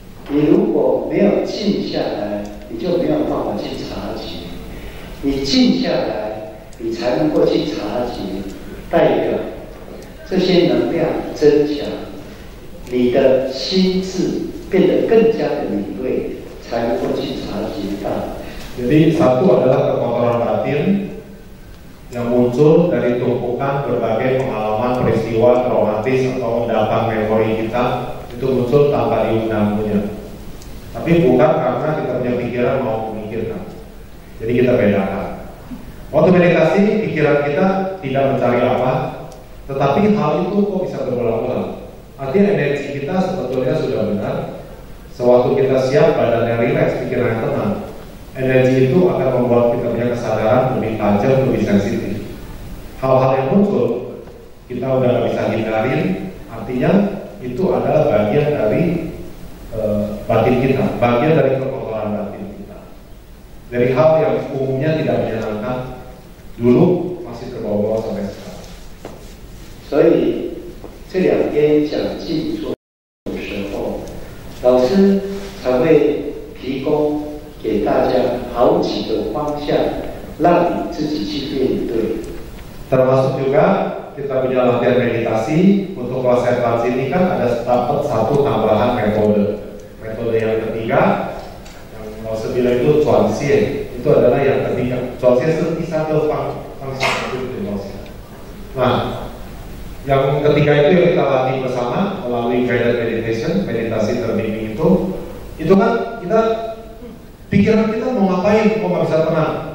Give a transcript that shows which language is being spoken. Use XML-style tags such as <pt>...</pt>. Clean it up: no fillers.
<zh>你如果没有静下来，你就没有办法去察觉。你静下来，你才能够去察觉，代表这些能量增强，你的心智变得更加的敏锐，才能够去察觉到。</zh> <id>Jadi satu adalah kekotoran batin yang muncul dari tumpukan berbagai pengalaman peristiwa traumatis atau endapan memori kita, itu muncul tanpa diundang punya. Tapi bukan karena kita punya pikiran mau memikirkan. Jadi kita bedakan. Waktu meditasi pikiran kita tidak mencari apa, tetapi hal itu kok bisa berulang-ulang. Artinya energi kita sebetulnya sudah benar. Sewaktu kita siap, badannya rileks, pikirannya tenang, energi itu akan membuat kita punya kesadaran lebih tajam, lebih sensitif. Hal-hal yang muncul kita udah gak bisa hindarin, artinya itu adalah bagian dari batin kita, bagian dari kekotoran batin kita. Dari hal yang umumnya tidak menyenangkan, dulu masih terbawa-bawa sampai sekarang.</id> <zh>所以这两天讲静坐的时候，老师才会提供给大家好几个方向，让你自己去面对。</zh> <id>Termasuk juga kita punya latihan meditasi untuk kelas advance ini kan ada dapat satu tambahan metode. Metode yang ketiga yang mau bilang itu cuanxie, itu adalah yang ketiga. Cuanxie itu bisa telepang itu. Nah, yang ketiga itu yang kita latih bersama melalui</id> <en>guided meditation,</en> <id>meditasi terbimbing itu kan kita pikiran kita mau ngapain, kok nggak bisa tenang.</id>